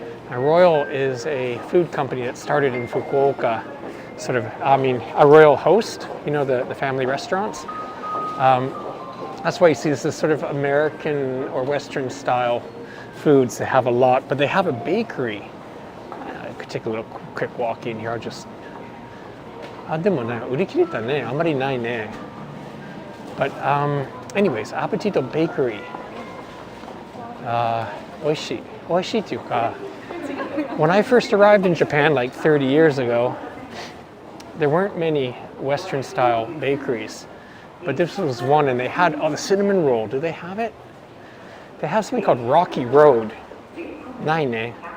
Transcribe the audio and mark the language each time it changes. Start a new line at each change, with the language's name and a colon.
English: Now, Royal is a food company that started in Fukuoka, sort of, I mean, a Royal Host, you know, the family restaurants. That's why you see this is sort of American or Western style foods. They have a lot, but they have a bakery. I could take a little quick walk in here. I'll just.
Japanese: でもね、売り切れたね、あまりないね。
English: But anyways, Apatito Bakery.
Japanese: 美味しい。美味しいっていうか、
English: when I first arrived in Japan like 30 years ago, there weren't many Western style bakeries. But this was one, and they had the cinnamon roll. Do they have it? They have something called Rocky Road.
Japanese: ないね。